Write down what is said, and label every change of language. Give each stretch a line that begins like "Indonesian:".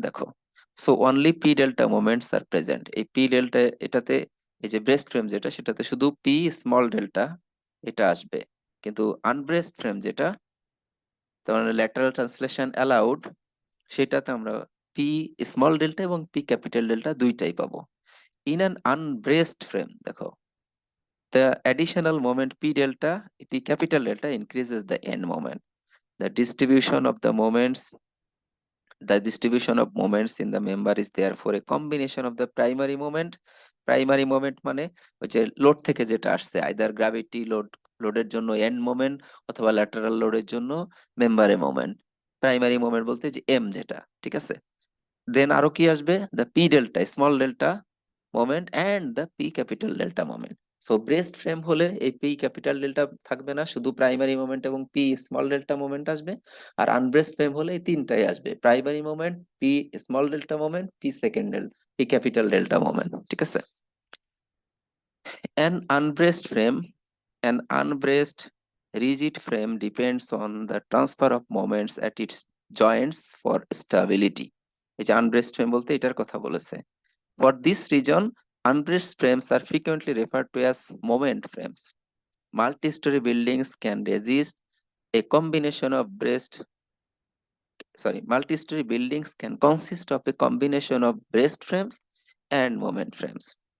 Bangla: দেখো,
English: So only P delta moments are present.
Bangla: এই P delta এটাতে, এই যে ব্রেস্ট ফ্রেম যেটা সেটাতে শুধু পি স্মল ডেল্টা এটা আসবে, কিন্তু আনব্রেস্ট ফ্রেম যেটা, তার মানে ল্যাটারাল ট্রান্সলেশন অ্যালাউড, সেটাতে আমরা পি স্মল ডেল্টা এবং পি ক্যাপিটাল ডেল্টা দুইটাই পাবো।
English: in an unbraced frame
Bangla: দেখো,
English: the additional moment p delta, p capital delta increases the end moment.
Bangla: The distribution of the moments The distribution of moments in the member is therefore a combination of the primary moment. Primary moment মানে ওই যে load থেকে যেটা আসছে, either gravity লোডের জন্য and moment অথবা lateral লোডের জন্য মেম্বারে মোমেন্ট। প্রাইমারি মোমেন্ট বলতে যে এম যেটা, ঠিক আছে। দেন আরো কি আসবে,
English: the P delta small delta moment
Bangla: and the P capital delta moment. So breast frame হলে এই পি ক্যাপিটাল ডেল্টা থাকবে না, শুধু প্রাইমারি মোমেন্ট এবং পি স্মল ডেল্টা মোমেন্ট আসবে। আর আনব্রেস্ট ফ্রেম হলে এই তিনটাই আসবে, primary moment, P small delta moment, P second P capital delta moment, ঠিক আছে।
English: An unbraced frame, an unbraced rigid frame depends on the transfer of moments at its joints for stability.
Bangla: এই যে unbraced frame বলতে এটার কথা বলেছে।
English: For this reason, unbraced frames are frequently referred to as moment frames. Multi-story buildings can resist a combination of multi-story buildings can consist of a combination of braced frames and moment frames.